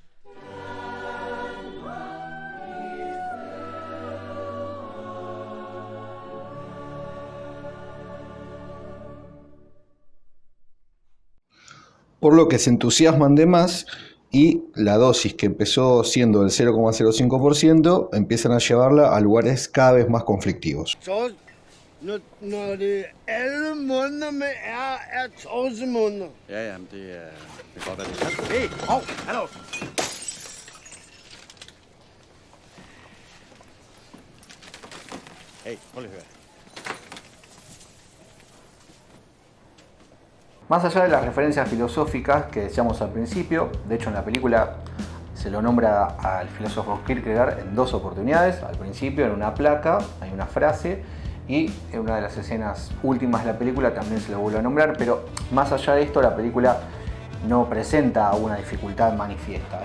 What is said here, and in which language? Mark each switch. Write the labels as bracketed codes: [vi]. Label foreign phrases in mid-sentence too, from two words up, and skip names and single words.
[es] Por lo que se entusiasman de más y la dosis que empezó siendo del 0,05% empiezan a llevarla a lugares cada vez más conflictivos. [da] Når det alle måneder med er tåsemåneder. Ja, jamen det kan godt være det kan. Hey, hallo! Hey, prøv lige at høre. [es] Más allá de las referencias filosóficas que decíamos al principio, de hecho en la película se lo nombra al filósofo Kierkegaard en 2 oportunidades. Al principio en una placa hay una frase y en una de las escenas últimas de la película también se lo vuelve a nombrar, pero más allá de esto la película no presenta una dificultad manifiesta.